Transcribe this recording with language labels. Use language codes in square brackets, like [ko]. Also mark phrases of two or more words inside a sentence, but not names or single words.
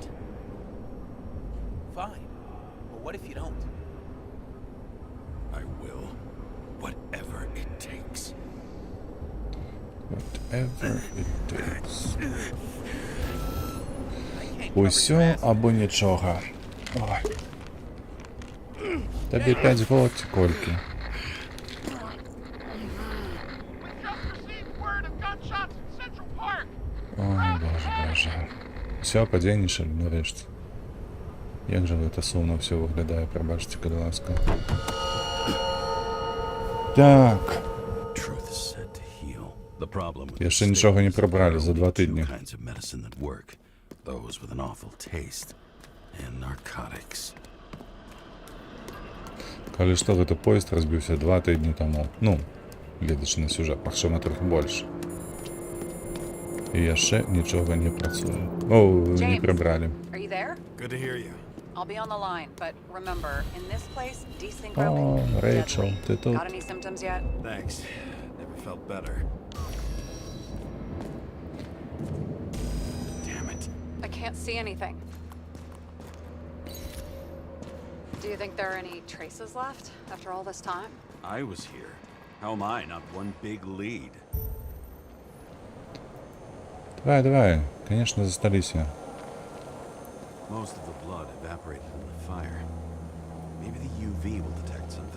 [en] Fine. But what if you don't? I will. Whatever it takes. Whatever it takes. I can't [be] Усё [en] cover your ass. [be] або нічога. Ой. Табе 5 год ці колькі. Ой, боже. Все, падзейнічалі нарэшце. Як жа гэта сумна ўсё выглядае, прабачце, калі ласка. Так. [en] Truth is said to heal. The problem with [be] Яшчэ [en] the [be] нічога не [en] state is [be] прыбралі за [en] there are [be] 2 [en] only two [be] тыдні. [en] kinds of medicine that work. Those with an awful taste and narcotics. [be] Калі што, гэты поезд разбіўся 2 тыдні таму. Ну, гледачы на сюжэт, магчыма, трохі больш. І яшчэ нічога не працуе. О, не [en] James, [be] прыбралі. [en] Are you there? Good to hear you. I'll be on the line, but remember, in this place, desynchro О, can be [be] Рэйчел, [en] deadly. [uk] ти тут? [en] Got any symptoms yet? Thanks. Never felt better. Damn it. I can't see anything. Do you think there are any traces left after all this time? I was here. How am I not one big lead? [be] Давай, давай. Конечно, засталіся. [en] Most of the blood evaporated in the fire. Maybe the UV will detect something.